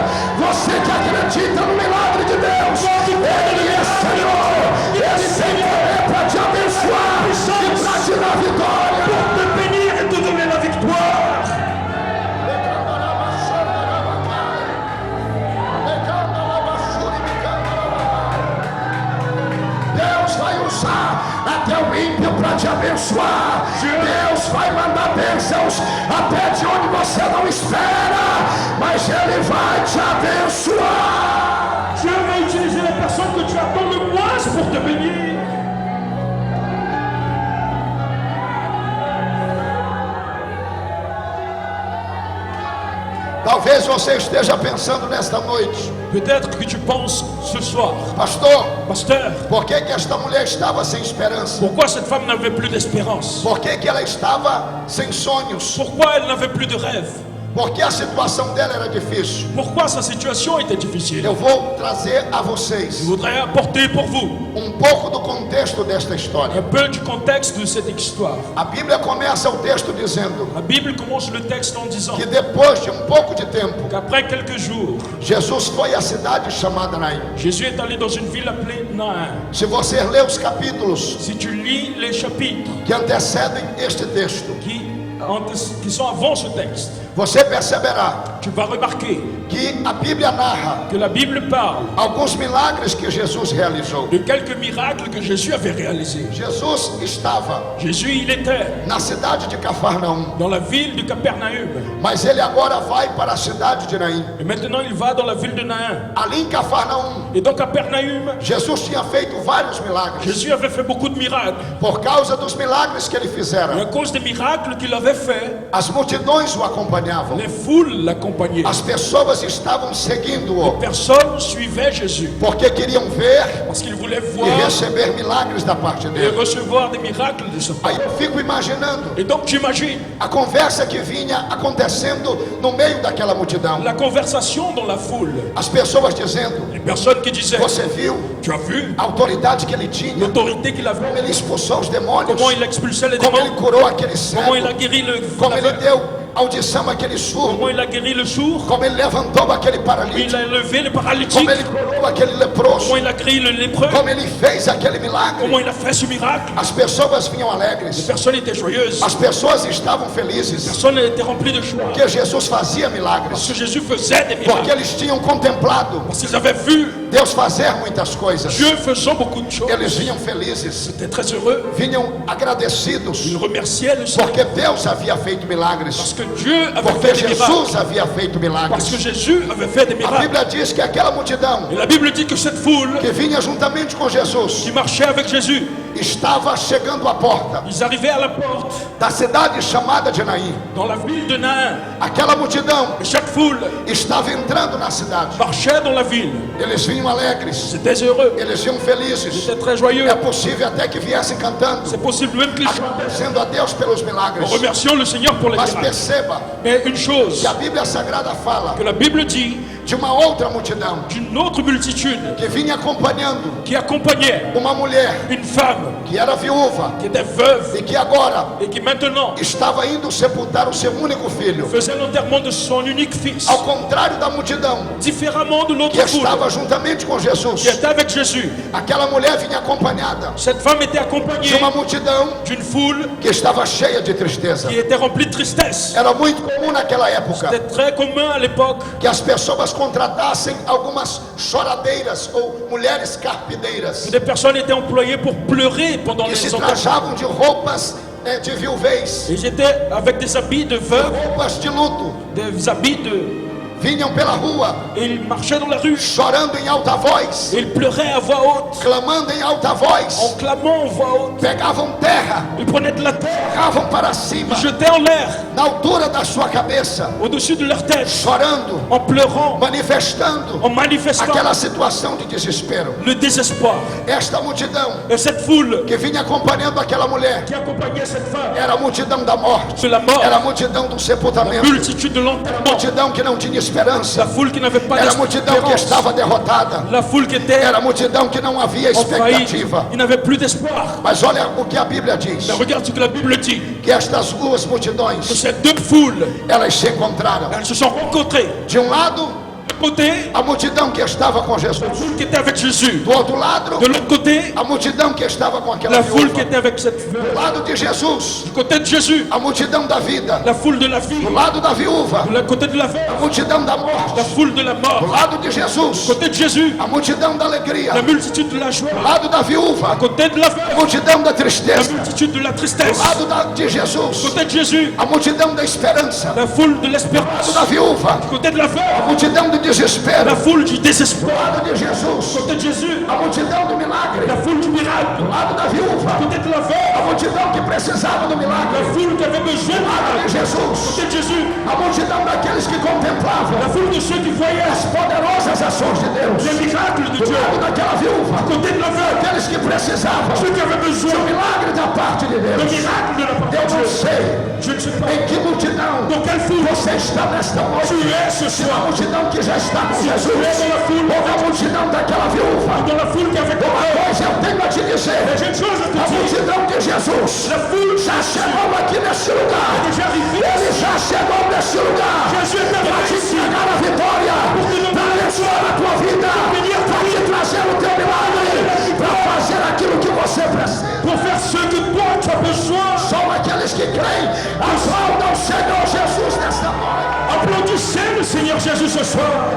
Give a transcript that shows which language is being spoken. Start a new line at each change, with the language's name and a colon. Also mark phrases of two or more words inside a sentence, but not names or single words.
Portuguese: Você que acredita no milagre de Deus, Ele é Senhor, Ele tem poder para te abençoar e para te dar vitória.
French: Pour te bénir et te donner la victoire.
Portuguese: Deus vai usar até o ímpio para te abençoar. Deus vai mandar bênçãos até de onde você não espera, mas Ele vai te abençoar.
French: Dieu va utiliser la personne que tu attends le moins pour te bénir.
Portuguese: Talvez você esteja pensando nesta noite:
French: Peut-être que tu penses ce soir,
Portuguese: pastor,
French: pasteur,
Portuguese: por que esta mulher estava sem esperança?
French: pourquoi cette femme n'avait plus d'espérance?
Portuguese: Por que ela estava sem sonhos?
French: Pourquoi elle n'avait plus de rêve?
Portuguese: Porque a situação dela era difícil.
French: Pourquoi sa situation était difficile?
Portuguese: Eu vou trazer a
French: Je
Portuguese: vocês
French: voudrais apporter pour vous
Portuguese: pouco do contexto desta
French: un
Portuguese: história.
French: peu du contexte de cette histoire.
Portuguese: A Bíblia começa o texto dizendo
French: La Bible commence le texte en disant
Portuguese: que depois de pouco de tempo,
French: qu'après quelques jours,
Portuguese: Jesus foi à cidade chamada Naim.
French: Jésus est allé dans une ville appelée Nain.
Portuguese: Se você ler os capítulos
French: Si tu lis les chapitres
Portuguese: que antecedem este texto,
French: qui sont avant ce texte,
Portuguese: você perceberá
French: tu vas remarquer
Portuguese: que a Bíblia narra
French: que la Bible parle
Portuguese: alguns milagres que Jesus realizou.
French: de quelques miracles que Jésus avait réalisés.
Portuguese: Jesus estava
French: Jésus, il était
Portuguese: na cidade de Cafarnaum,
French: dans la ville de Capernaum.
Portuguese: mas ele agora vai para a cidade de Naim.
French: Et maintenant, il va dans la ville de Nain.
Portuguese: Ali em Cafarnaum,
French: Et dans Capernaum,
Portuguese: Jesus tinha feito vários milagres.
French: Jésus avait fait beaucoup de miracles.
Portuguese: Por causa dos milagres que ele
French: Et
Portuguese: fizera,
French: à cause des miracles qu'il avait fait,
Portuguese: as multidões o acompanharam. acompanhavam.
French: Les foules l'accompagnaient.
Portuguese: As pessoas estavam
French: Les
Portuguese: seguindo-o
French: personnes suivaient Jésus
Portuguese: porque queriam ver
French: parce qu'ils voulaient
Portuguese: e
French: voir
Portuguese: receber milagres da parte
French: et
Portuguese: dele.
French: recevoir des miracles de ce Père.
Portuguese: Aí eu fico imaginando
French: Et donc j'imagine
Portuguese: a conversa que vinha acontecendo no meio daquela multidão.
French: la conversation dans la foule.
Portuguese: As pessoas dizendo:
French: Les personnes qui disaient,
Portuguese: você viu
French: tu as vu
Portuguese: a autoridade que ele tinha,
French: l'autorité qu'il
Portuguese: como
French: avait,
Portuguese: ele expulsou os demônios,
French: comment il expulsait les
Portuguese: como ele
French: démons,
Portuguese: curou aquele
French: comment il
Portuguese: cego,
French: a guéri le
Portuguese: como ele
French: aveugle,
Portuguese: deu audição àquele surdo,
French: comment il a guéri le sourd,
Portuguese: como ele levantou aquele
French: il
Portuguese: paralítico,
French: a levé le
Portuguese: como
French: paralytique,
Portuguese: ele curou aquele leproso,
French: comment il a guéri le lépreux,
Portuguese: como ele fez aquele milagre.
French: comment il a fait ce miracle.
Portuguese: As pessoas vinham
French: Les
Portuguese: alegres,
French: personnes étaient joyeuses,
Portuguese: as pessoas estavam
French: les
Portuguese: felizes,
French: personnes étaient remplies de joie,
Portuguese: porque Jesus fazia
French: parce
Portuguese: milagres,
French: que Jésus faisait des
Portuguese: porque
French: miracles,
Portuguese: eles tinham contemplado
French: parce qu'ils avaient vu
Portuguese: Deus fazer muitas coisas.
French: Dieu faisant beaucoup de choses.
Portuguese: Eles vinham felizes,
French: Ils étaient très heureux,
Portuguese: vinham agradecidos,
French: ils remerciaient le Seigneur,
Portuguese: porque Deus havia feito
French: parce
Portuguese: milagres,
French: que Dieu avait
Portuguese: porque
French: fait des miracles,
Portuguese: Jesus havia feito
French: parce que
Portuguese: milagres.
French: Jésus avait fait des
Portuguese: A
French: miracles.
Portuguese: Bíblia diz que aquela multidão
French: Et la Bible dit que cette foule
Portuguese: que vinha juntamente com Jesus
French: qui marchait avec Jésus,
Portuguese: estava chegando à porta
French: ils arrivaient à la porte
Portuguese: da cidade chamada de Naim.
French: dans la ville de Nain.
Portuguese: Aquela multidão
French: Et chaque foule
Portuguese: estava entrando na cidade.
French: marchait dans la ville.
Portuguese: Eles vinham alegres,
French: Ils étaient heureux,
Portuguese: eles vinham
French: ils
Portuguese: felizes.
French: étaient très joyeux.
Portuguese: É possível até que viessem cantando,
French: C'est possible même qu'ils chantent
Portuguese: agradecendo a Deus pelos
French: en
Portuguese: milagres.
French: remerciant le Seigneur pour les
Portuguese: Mas
French: miracles.
Portuguese: perceba
French: Mais une chose
Portuguese: que a Bíblia Sagrada fala
French: que la Bible dit
Portuguese: de uma outra multidão
French: d'une autre multitude
Portuguese: que vinha acompanhando
French: qui accompagnait
Portuguese: uma mulher
French: une femme
Portuguese: que era viúva
French: qui était veuve
Portuguese: e que agora
French: et qui maintenant
Portuguese: estava indo sepultar o seu único filho.
French: faisait l'enterrement de son unique fils.
Portuguese: Ao contrário da multidão
French: Différemment de
Portuguese: que
French: l'autre foule
Portuguese: estava juntamente com Jesus,
French: qui était avec Jésus,
Portuguese: aquela mulher vinha acompanhada
French: cette femme était
Portuguese: de
French: accompagnée
Portuguese: uma multidão
French: d'une foule
Portuguese: que estava cheia de tristeza.
French: qui était remplie de tristesse.
Portuguese: Era muito comum naquela época
French: C'était très commun à l'époque
Portuguese: que as pessoas contratassem algumas choradeiras ou mulheres carpideiras
French: que des personnes étaient employées pour pleurer pendant
Portuguese: que se
French: les enterrements.
Portuguese: trajavam de roupas de viuvez,
French: Ils étaient avec des habits de veuve,
Portuguese: roupas de luto,
French: des habits de...
Portuguese: vinham pela rua
French: Et ils marchaient dans la rue.
Portuguese: chorando em alta voz,
French: Et ils pleuraient à voix haute,
Portuguese: clamando em alta
French: en
Portuguese: voz,
French: clamant à voix haute.
Portuguese: pegavam terra,
French: Ils prenaient de la terre,
Portuguese: jogavam para cima,
French: ils jetaient en l'air,
Portuguese: na altura da sua cabeça,
French: au-dessus de leur tête,
Portuguese: chorando,
French: en pleurant,
Portuguese: manifestando
French: en manifestant
Portuguese: aquela situação de desespero.
French: le désespoir.
Portuguese: Esta multidão
French: Et cette foule
Portuguese: que vinha acompanhando aquela mulher
French: qui accompagnait cette femme
Portuguese: era a multidão da morte,
French: de la mort,
Portuguese: era a multidão do sepultamento,
French: multitude de l'enterrement,
Portuguese: multidão que não tinha
French: la
Portuguese: esperança,
French: foule qui n'avait pas
Portuguese: era a multidão que
French: d'espérance,
Portuguese: estava derrotada,
French: la foule qui était
Portuguese: era a multidão que não havia
French: en faillite,
Portuguese: expectativa.
French: il n'avait plus d'espoir.
Portuguese: Mas olha o que a Bíblia diz,
French: Mais regarde ce que la Bible dit,
Portuguese: que estas duas
French: que
Portuguese: multidões,
French: ces deux foules,
Portuguese: elas se encontraram.
French: elles se sont rencontrées.
Portuguese: De um lado,
French: De côté,
Portuguese: a multidão que estava com Jesus,
French: la foule qui était avec Jésus.
Portuguese: do outro lado,
French: De l'autre côté,
Portuguese: a multidão que estava com aquela
French: la foule qui
Portuguese: viúva.
French: était avec cette veuve.
Portuguese: Do lado de Jesus,
French: Du côté de Jésus,
Portuguese: a multidão da vida.
French: la foule de la vie.
Portuguese: Do lado da viúva,
French: Du côté de la
Portuguese: a
French: veuve,
Portuguese: multidão da
French: la
Portuguese: morte.
French: foule de la
Portuguese: Do
French: mort.
Portuguese: lado de
French: Du
Portuguese: Jesus,
French: côté de Jésus,
Portuguese: a multidão da alegria.
French: la multitude de la joie.
Portuguese: Do lado da viúva,
French: Du côté de la
Portuguese: a
French: veuve,
Portuguese: multidão da
French: la
Portuguese: tristeza.
French: multitude de la
Portuguese: Do
French: tristesse.
Portuguese: lado de
French: Du
Portuguese: Jesus,
French: côté de Jésus,
Portuguese: a multidão da esperança.
French: la foule de
Portuguese: Do
French: l'espérance.
Portuguese: lado da viúva,
French: Du côté de la
Portuguese: a
French: veuve,
Portuguese: multidão do desespero.
French: la foule du
Portuguese: Do
French: désespoir.
Portuguese: lado de
French: Du
Portuguese: Jesus,
French: côté de Jésus,
Portuguese: a multidão do milagre.
French: la foule du miracle.
Portuguese: Do lado da viúva,
French: Du côté de la
Portuguese: a
French: veuve,
Portuguese: multidão que precisava do
French: la
Portuguese: milagre.
French: foule qui avait besoin
Portuguese: Do
French: du
Portuguese: lado
French: miracle.
Portuguese: de
French: Du
Portuguese: Jesus,
French: côté de Jésus,
Portuguese: a multidão daqueles que contemplavam
French: la foule de ceux qui voyaient
Portuguese: as poderosas ações de Deus.
French: les miracles de
Portuguese: Do
French: Dieu.
Portuguese: lado daquela viúva,
French: Du côté de la veuve,
Portuguese: aqueles que precisavam
French: ceux qui avaient besoin
Portuguese: do milagre da parte de
French: le
Portuguese: Deus.
French: miracle de la part
Portuguese: Eu
French: de
Portuguese: não
French: Dieu.
Portuguese: sei
French: Je ne sais pas
Portuguese: em que multidão
French: dans quelle foule
Portuguese: você está nesta noite.
French: tu es ce
Portuguese: Se a
French: soir.
Portuguese: multidão que já está com Jesus,
French: tu es dans la foule,
Portuguese: ou a multidão daquela viúva.
French: dans la foule qui avait
Portuguese: Uma coisa eu tenho a te dizer:
French: j'ai une chose à te
Portuguese: a
French: dire.
Portuguese: multidão de Jesus
French: La foule
Portuguese: já chegou aqui neste lugar.
French: est déjà arrivée.
Portuguese: Ele já chegou neste lugar
French: Jésus est
Portuguese: para
French: arrivé
Portuguese: te
French: ici.
Portuguese: entregar a vitória, para abençoar a tua vida, para te trazer o teu milagre, para fazer aquilo que você precisa.
French: Pour faire ce que toi tu as besoin.
Portuguese: Só aqueles que creem aplaudam o Senhor Jesus nesta noite.
French: Applaudissez le Seigneur Jésus ce soir.